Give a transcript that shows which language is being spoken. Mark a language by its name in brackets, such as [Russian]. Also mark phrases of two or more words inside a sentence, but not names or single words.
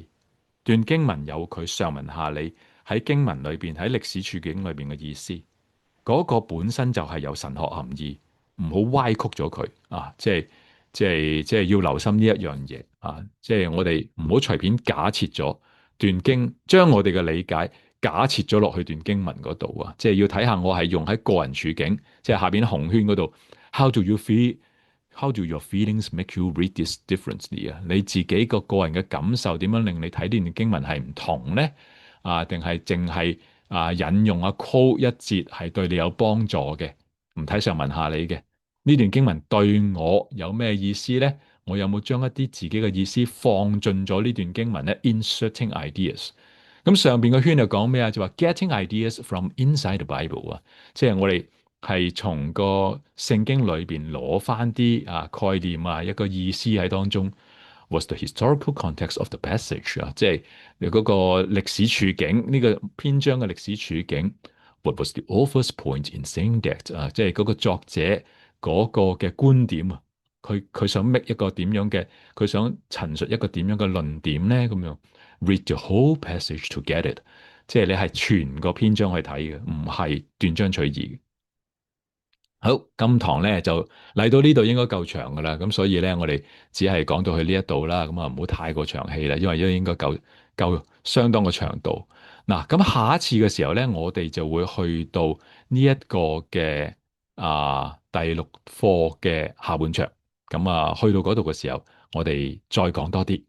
[Cantonese] 段經文有佢上文下理喺經文裏邊，喺歷史處境裏邊嘅意思，嗰個本身就係有神學含義，唔好歪曲咗佢啊！即係要留心呢一樣嘢啊！即係我哋唔好隨便假設咗段經，將我哋嘅理解假設咗落去段經文嗰度啊，即係要睇下我係用喺個人處境，即係下邊紅圈嗰度 ， [English] How do you feel? How do your feelings make you read this differently 啊？ [Cantonese] 你自己個人嘅感受點樣令你睇呢段經文係唔同咧？定係淨係引用quote 一節係對你有幫助嘅？唔睇上文下理嘅呢段經文對我有咩意思咧？我有冇將一啲自己嘅意思放進咗呢段經文咧 ？ [English] Inserting ideas。 [Cantonese] 咁上邊個圈就講咩啊？就話 [English] getting ideas from inside the Bible [Cantonese] 啊，即係我哋係從個聖經裏邊攞翻啲概念一個意思喺當中。 [English] Was the historical context of the passage [Cantonese] 啊？即係你嗰個歷史處境，呢個篇章嘅歷史處境。 [English] What was the author's point in saying that [Cantonese] 啊？即係嗰個作者嗰個嘅觀點啊，佢想 make 一個點樣嘅，佢想陳述一個點樣嘅論點咧？咁樣 [English] read the whole passage to get it， [Cantonese] 即係你係全個篇章去睇嘅，唔係斷章取義。好，今堂咧就嚟到呢度應該夠長噶啦，咁所以咧我哋只係講到去呢一度啦，咁唔好太過長氣啦，因為應該夠相當嘅長度。嗱，咁下一次嘅時候咧，我哋就會去到呢一個嘅第6課嘅下半場，咁去到嗰度嘅時候，我哋再講多啲。